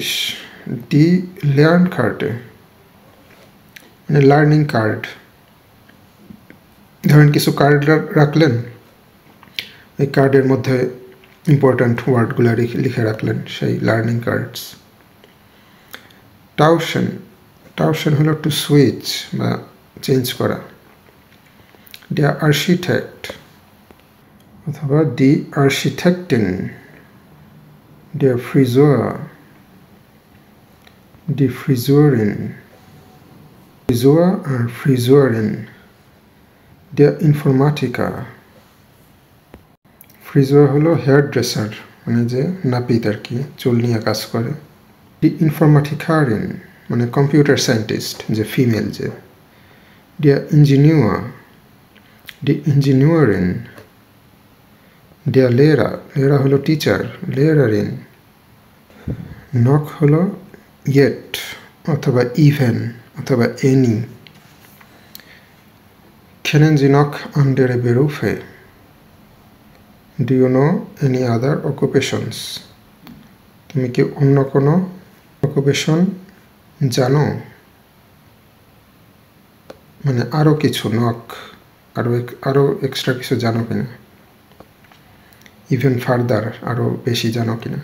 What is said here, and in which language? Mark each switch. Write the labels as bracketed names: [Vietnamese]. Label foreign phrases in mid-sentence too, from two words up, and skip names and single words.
[German] die Lernkarte [Bangla] মানে [English] learning card, [Bangla] ধরেন কিছু কার্ড রাখলেন, এই কার্ডের মধ্যে ইম্পর্ট্যান্ট ওয়ার্ডগুলো লিখে রাখলেন, সেই [English] learning cards. [Bangla] টাউশন, টাউশন হলো [English] to switch [Bangla] বা চেঞ্জ করা। [German] Der Architekt অথবা দি Architektin, der Friseur, die Friseurin, Friseur আর Friseurin। Der Informatiker, [Bangla] ফ্রিজুয়ার হলো [English] hair dresser [Bangla] মানে যে নাপিত আর কি, চুল নিয়ে কাজ করে। [German] die Informatikerin [Bangla] মানে [English] computer scientist [Bangla] যে ফিমেল যে। [German] der Ingenieur, die Ingenieurin, Der Lehrer, Lehrer হলো টিচার, Lehrerin. [Bangla] Noch হলো yet অথবা even অথবা any. [German] Kennen Sie noch andere Berufe? [English] Do you know any other occupations? [Bangla] তুমি কি অন্য কোনো অকুপেশন জানো? মানে আরও কিছু নক, আরও এক্সট্রা কিছু জানো কিনা, [English] even further [Bangla] আরও বেশি জানো কিনা।